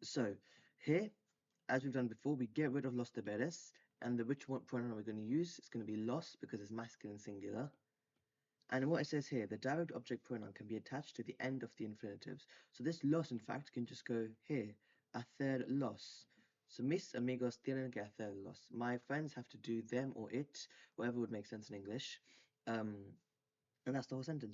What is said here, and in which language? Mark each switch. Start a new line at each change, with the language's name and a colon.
English: So here, as we've done before, we get rid of
Spanish: los deberes,
English: and the which one pronoun we're going to use, it's going to be los because it's masculine singular. And what it says here, the direct object pronoun can be attached to the end of the infinitives. So this los, in fact, can just go here,
Spanish: hacer los.
English: So
Spanish: mis amigos tienen que hacerlos.
English: My friends have to do them or it, whatever would make sense in English. And that's the whole sentence.